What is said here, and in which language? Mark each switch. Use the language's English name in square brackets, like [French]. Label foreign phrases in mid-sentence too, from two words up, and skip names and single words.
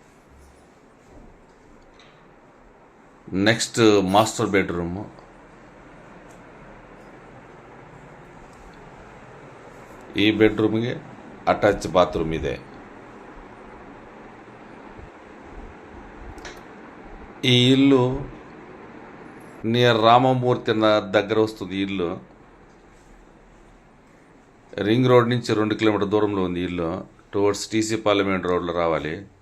[English] next master bedroom. [Kannada] ಈ ಬೆಡ್ರೂಮ್ಗೆ [English] attach bathroom [Kannada] ಇದೆ. [Telugu] ఈ ఇల్లు నియర్ రామమూర్తి దగ్గర వస్తుంది. ఇల్లు [English] ring road [Telugu] నుంచి 2 కిలోమీటర్ దూరంలో ఉంది. ఇల్లు టువర్డ్స్ టీసీ పార్లమెంట్ రోడ్లో రావాలి.